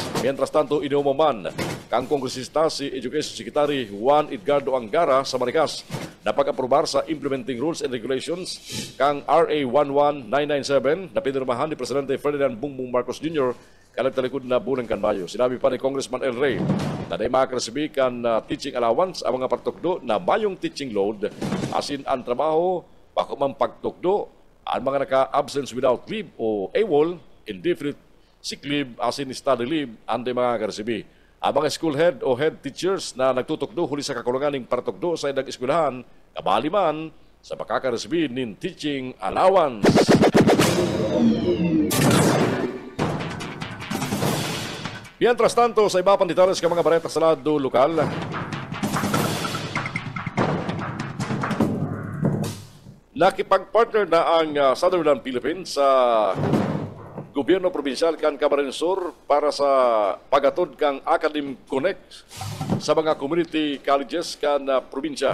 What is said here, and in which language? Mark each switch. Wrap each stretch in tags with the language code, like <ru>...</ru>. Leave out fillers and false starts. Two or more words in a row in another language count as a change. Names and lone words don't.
<es>Mientras tanto,</es> <bik>inuumaman kang kongresista si Education Secretary Juan Edgardo Angara sa Maricas na pag-aprobar sa Implementing Rules and Regulations kang RA 11997 na pinirmahan ni Presidente Ferdinand Bongbong Marcos Jr. kalagtalikod na bulan kanbayo. Sinabi pa ni Congressman El Rey na may makakasibi kan</bik> <en>teaching allowance</en> <bik>ang mga pagtukdo na mayong</bik> <en>teaching load</en> <bik>asin ang trabaho bako man pagtukdo ang mga naka-</bik> <en>absence without leave</en> <bik>o AWOL,</bik> <en>indefinite sick leave</en> <bik>asin</bik> <en>study leave</en> <bik>ang mga karesibi. Ang mga</bik> <en>school head</en> <bik>o</bik> <en>head teachers</en> <bik>na nagtutukdo huli sa kakulungan ng partukdo sa ilang eskwelahan kabali man sa makakaresbi nin</bik> <en>teaching allowance.</en> <es>Mientras tanto,</es> <bik>sa iba pang detalles ka mga bareta sa lado lokal, nakipag-partner na ang Southern Philippines sa gobyerno probinsyal kan Camarines Sur para sa pagatod kang Academic Connect sa mga</bik> <en>community colleges</en> <bik>kan probinsya.</bik>